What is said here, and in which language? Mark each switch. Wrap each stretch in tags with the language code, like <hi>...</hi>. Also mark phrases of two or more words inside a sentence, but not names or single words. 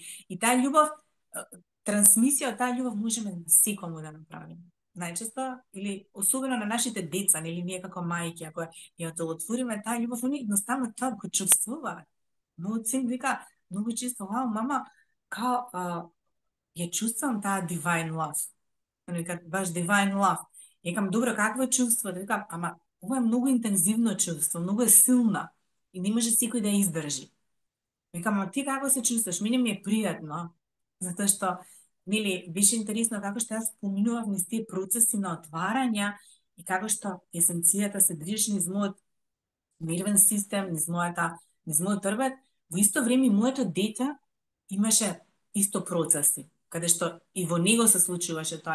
<mk>И таа љубов, трансмисија од таа љубов можеме секому да направиме. Најчесто, или особено на нашите деца, или ние како мајки, ако ја отвориме таа љубов, они едноставно тоа го чувствуваат. Мојот син вика многу често, вау, мама, као, ја чувствувам таа</mk> <en>divine love.</en> <mk>Вика, баш</mk> <en>divine love.</en> <mk>Екам, добро, какво е чувство? Вика, ама, ова е многу интензивно чувство, многу е силна и не може секој да ја издржи. Викам, а ти како се чувствуваш? Мене ми е пријатно, затоа што, нели, беше интересно како што јас поминував низ тие процеси на отварања и како што есенцијата се движи низ мојот нервен систем, низ мојот орбит, во исто време моето дете имаше исто процеси, каде што и во него се случуваше тоа.</mk>